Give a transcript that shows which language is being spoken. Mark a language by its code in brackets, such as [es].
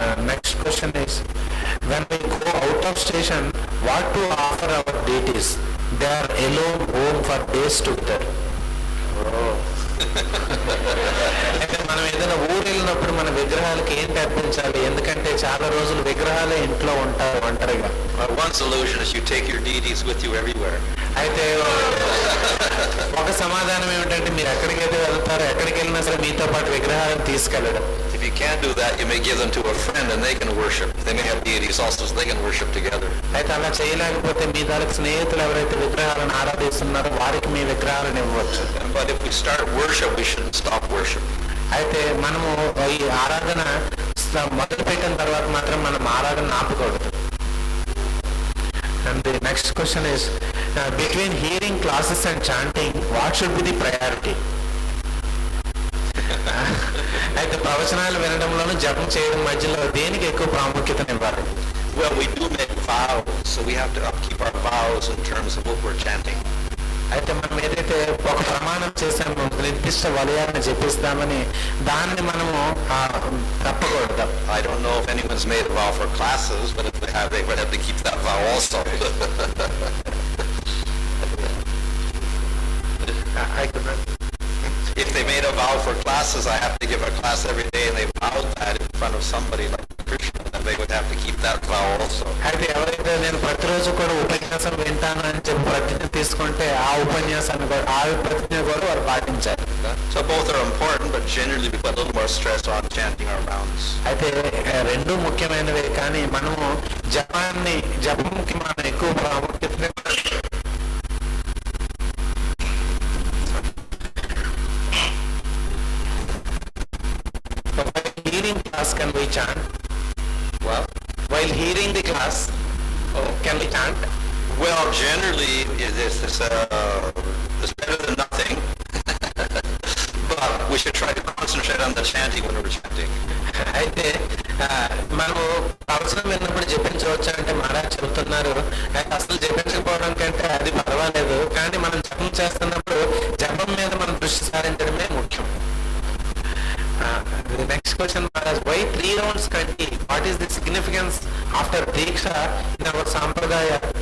[en] Next question is, when we go out of station, what to offer our deities? They are alone home for days together. [te] అయితే మనం ఏదైనా ఊరు వెళ్ళినప్పుడు మన విగ్రహాలకి ఏంటి అర్పించాలి, ఎందుకంటే చాలా రోజులు విగ్రహాలే ఇంట్లో ఉంటారు ఒంటరిగా. [en] One solution is you take your deities with you everywhere. [te] అయితే ఒక సమాధానం ఏమిటంటే మీరు ఎక్కడికైతే వెళ్తారో ఎక్కడికి వెళ్ళినా సరే మీతో పాటు విగ్రహాలను తీసుకెళ్ళడం. [en] If you can't do that, you may give them to a friend and they can worship. They may have deities also, so they can worship together. [te] అయితే అలా చేయలేకపోతే మీ దానికి స్నేహితులు ఎవరైతే విగ్రహాలను ఆరాధిస్తున్నారో వారికి మీ విగ్రహాలను ఇవ్వచ్చు. [en] But if we start worship, we shouldn't stop worship. [te] అయితే మనము ఈ ఆరాధన మొదలు పెట్టిన తర్వాత మాత్రం మనం ఆరాధన ఆపకూడదు. [en] And the next question is, between hearing classes and chanting, what should be the priority? [te] అయితే ప్రవచనాలు వినడంలోను జపం చేయడం మధ్యలో దేనికి ఎక్కువ ప్రాముఖ్యతనివ్వాలి? [en] Well, we do make vows, so we have to upkeep our vows in terms of what we're chanting. [te] అయితే మనం ఏదైతే ఒక ప్రమాణం చేసామో నిర్దిష్ట వలయాన్ని జపిస్తామని దాన్ని మనము తప్పకూడదు. [en] I don't know if anyone's made a vow for classes, but if they have, they would have to keep that vow also. If they made a vow for classes, I have to give a class every day, and they vowed that in front of somebody like Krishna, then they would have to keep that vow also. [te] అయితే ఎవరైతే నేను ప్రతిరోజు కూడా ఉపన్యాసం వింటాను అని చెప్పి ప్రతిజ్ఞ తీసుకుంటే ఆ ఉపన్యాసాన్ని కూడా ఆ ప్రతిజ్ఞ కూడా వారు పాటించాలి. [en] So both are important, but generally we put a little more stress on chanting our rounds. [te] అయితే రెండు ముఖ్యమైనవే, కానీ మనము జపంకి మనం ఎక్కువ ప్రాముఖ్యత. [en] Hearing class, can we chant? Well, While hearing the class, can we chant? well, generally it's better than nothing. But we should try to concentrate on the chanting when we're chanting. [te] అయితే మనము అవసరం విన్నప్పుడు జపించవచ్చు అంటే మహారాజ్ చెబుతున్నారు. అయితే అసలు జపించకపోవడం కంటే అది పర్వాలేదు, కానీ మనం జపం చేస్తున్నప్పుడు జపం మీద మనం దృష్టి సారించడమే ముఖ్యం. [en] The next question, Maharaj, why 3 rounds kanti? What is the significance after Diksha in our Sampradaya?